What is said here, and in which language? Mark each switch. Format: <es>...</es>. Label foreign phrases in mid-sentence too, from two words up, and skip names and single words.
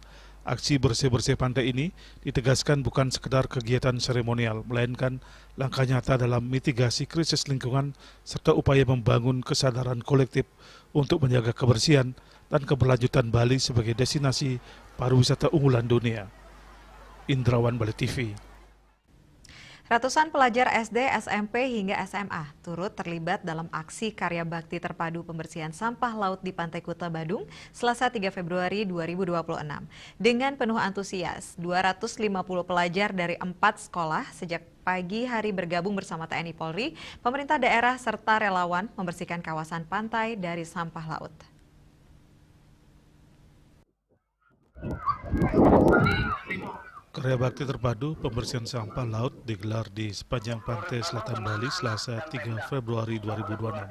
<id>Aksi bersih-bersih pantai ini ditegaskan bukan sekedar kegiatan seremonial, melainkan langkah nyata dalam mitigasi krisis lingkungan serta upaya membangun kesadaran kolektif untuk menjaga kebersihan dan keberlanjutan Bali sebagai destinasi pariwisata unggulan dunia. Indrawan, Bali TV. Ratusan pelajar SD, SMP, hingga SMA turut terlibat dalam aksi karya bakti terpadu pembersihan sampah laut di Pantai Kuta, Badung, Selasa 3 Februari 2026. Dengan penuh antusias, 250 pelajar dari 4 sekolah sejak pagi hari bergabung bersama TNI Polri, pemerintah daerah, serta relawan membersihkan kawasan pantai dari sampah laut. Karya bakti terpadu pembersihan sampah laut digelar di sepanjang pantai selatan Bali Selasa 3 Februari 2026.</id>